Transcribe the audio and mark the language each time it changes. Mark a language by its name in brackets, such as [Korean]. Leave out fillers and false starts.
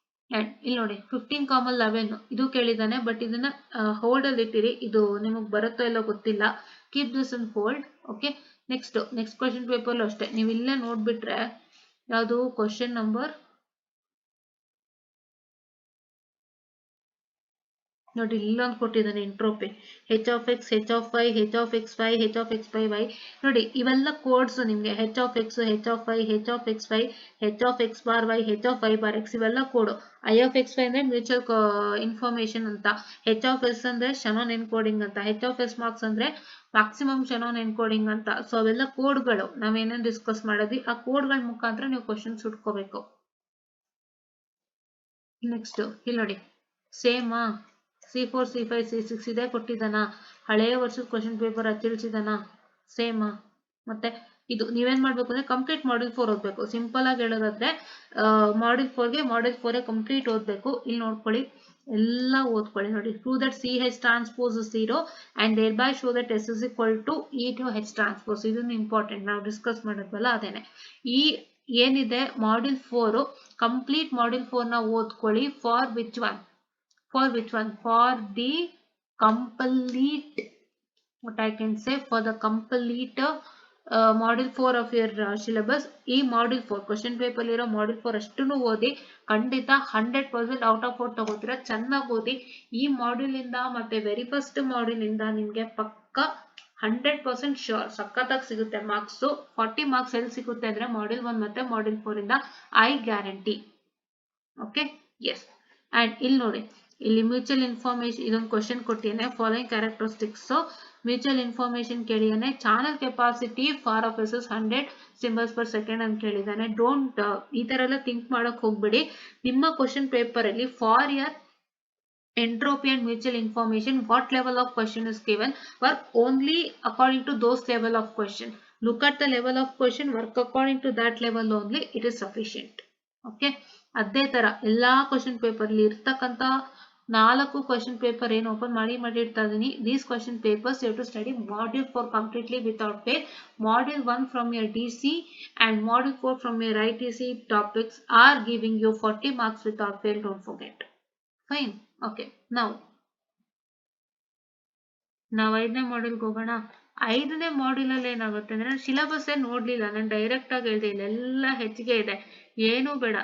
[Kannada] And ಇಲ್ಲಿ ನೋಡಿ 15,11 ಇದು ಕೇಳಿದ್ದಾನೆ, ಬಟ್ ಇದನ್ನ ಹೋಲ್ಡ್ ಅಲ್ಲಿ ಇಟ್ಟಿರಿ, ಇದು ನಿಮಗೆ ಬರುತ್ತೋ ಇಲ್ಲೋ ಗೊತ್ತಿಲ್ಲ. [English] Keep this in hold. [Kannada] Okay. Next question paper ಅಷ್ಟೇ, ನೀವು ಇಲ್ಲೇ ನೋಡ್ಬಿಟ್ರೆ ಯಾವುದು ಕ್ವಶನ್ ನಂಬರ್ ನೋಡಿ, ಇಲ್ಲೊಂದು ಕೊಟ್ಟಿದ್ದಾನೆ entropy. H of x, H of y, H of x y, H of x by y. ನೋಡಿ ಇವೆಲ್ಲ ಕೋಡ್ಸ್ ನಿಮ್ಗೆ. H of x, H of y, H of x y, H of x bar y, H of y bar x, ಇವೆಲ್ಲ ಕೋಡು. I of x y ಅಂದ್ರೆ mutual information ಅಂತ. H of s ಅಂದ್ರೆ ಶನೋನ್ encoding ಅಂತ. H of s marks ಅಂದ್ರೆ maximum ಶನೋನ್ encoding ಅಂತ. So ಅವೆಲ್ಲ ಕೋಡ್ಗಳು ನಾವೇನೇನು discuss ಮಾಡಿದ್ವಿ, ಆ ಕೋಡ್ಗಳ ಮುಖಾಂತರ ನೀವು ಕ್ವಶನ್ಸ್ ಹುಡ್ಕೋಬೇಕು. ನೆಕ್ಸ್ಟ್ ಇಲ್ಲಿ ನೋಡಿ, ಸೇಮಾ C4, C5, C6 ಇದೆ ಕೊಟ್ಟಿದ್ದಾನ. ಹಳೆಯ ವರ್ಷದ ಕ್ವಶನ್ ಪೇಪರ್ ಹಚ್ಚಿಳಿಸಿದಾನ. ಸೇಮಾ. ಮತ್ತೆ ಇದು ನೀವೇನ್ ಮಾಡ್ಬೇಕು ಅಂದ್ರೆ ಕಂಪ್ಲೀಟ್ ಮಾಡ್ಯೂಲ್ 4 ಓದ್ಬೇಕು. ಸಿಂಪಲ್ ಆಗಿ ಹೇಳೋದಾದ್ರೆ ಮಾಡ್ಯೂಲ್ 4 ಕಂಪ್ಲೀಟ್ ಓದ್ಬೇಕು. ಇಲ್ಲಿ ನೋಡ್ಕೊಳ್ಳಿ, ಎಲ್ಲ ಓದ್ಕೊಳ್ಳಿ. ನೋಡಿ, [English] Prove that CH transpose 0 and thereby show that S is equal to E to H transpose. [Kannada] ಇದನ್ನು ಇಂಪಾರ್ಟೆಂಟ್, ನಾವು ಡಿಸ್ಕಸ್ ಮಾಡಿದ್ವಲ್ಲ ಅದೇನೆ. ಈ ಏನಿದೆ ಮಾಡ್ಯೂಲ್ 4, ಕಂಪ್ಲೀಟ್ ಮಾಡ್ಯೂಲ್ 4 ನ ಓದ್ಕೊಳ್ಳಿ. [English] For which one? For the complete, what I can say, for the complete module 4 of your syllabus. [Kannada] ಈ module 4 question paper ಇರೋ module 4 ಅಷ್ಟನ್ನು ಓದಿ ಖಂಡಿತ 100% ಔಟ್ ಆಫ್ ಔಟ್ ತಗೋತೀರಾ. ಚೆನ್ನಾಗಿ ಓದಿ. ಈ ಮಾಡ್ಯೂಲ್ ಇಂದ ಮತ್ತೆ ವೆರಿ ಫಸ್ಟ್ ಮಾಡ್ಯೂಲ್ ಇಂದ ನಿಮ್ಗೆ ಪಕ್ಕ 100% ಶೋರ್ ಸಖತ್ತಾಗಿ ಸಿಗುತ್ತೆ ಮಾರ್ಕ್ಸ್. 40 ಮಾರ್ಕ್ಸ್ ಎಲ್ಲಿ ಸಿಗುತ್ತೆ ಅಂದ್ರೆ ಮಾಡ್ಯೂಲ್ 1 ಮತ್ತೆ ಮಾಡ್ಯೂಲ್ 4 ಇಂದ, [English] I guarantee. [Kannada] Okay, S. And ಇಲ್ಲಿ ನೋಡಿ, ಇಲ್ಲಿ ಮ್ಯೂಚುವಲ್ ಇನ್ಫಾರ್ಮೇಶನ್ ಇದೊಂದು ಕ್ವಶನ್ ಕೊಟ್ಟಿದ್ದಾನೆ. Following characteristics mutual information ಕೇಳಿದಾನೆ. Channel capacity for of S 100 symbols per second ಅಂತ ಕೇಳಿದಾನೆ. ಡೋಂಟ್ ಈ ತರ ಎಲ್ಲ ಥಿಂಕ್ ಮಾಡಕ್ ಹೋಗ್ಬೇಡಿ. ನಿಮ್ಮ ಕ್ವಶನ್ ಪೇಪರ್ ಅಲ್ಲಿ [English] For your entropy and mutual information, what level of question is given, work only according to those level of question. Look at the level of question, work according to that level only, it is sufficient. [Kannada] Okay, ಅದೇ ತರ ಎಲ್ಲಾ question paper ಅಲ್ಲಿ ಇರ್ತಕ್ಕಂತ 4 question paper ಏನು open ಮಾಡಿರ್ತಾ ಇದೀನಿ. [English] These question papers you have to study module 4 completely without fail. Module 1 from your DC and module 4 from your ITC topics are giving you 40 marks without fail, don't forget. Fine. [Kannada] Okay, now 5ನೇ ಮಾಡ್ಯೂಲ್ಗೆ ಹೋಗೋಣ. 5ನೇ module ಅಲ್ಲಿ ಏನಾಗುತ್ತೆ ಅಂದ್ರೆ ನಾನು syllabus ನೋಡ್ಲಿಲ್ಲ, ನಾನು ಡೈರೆಕ್ಟ್ ಆಗಿ ಹೇಳ್ದೆ ಇಲ್ಲೆಲ್ಲ ಹೆಚ್ಚಿಗೆ ಇದೆ, ಏನು ಬೇಡ.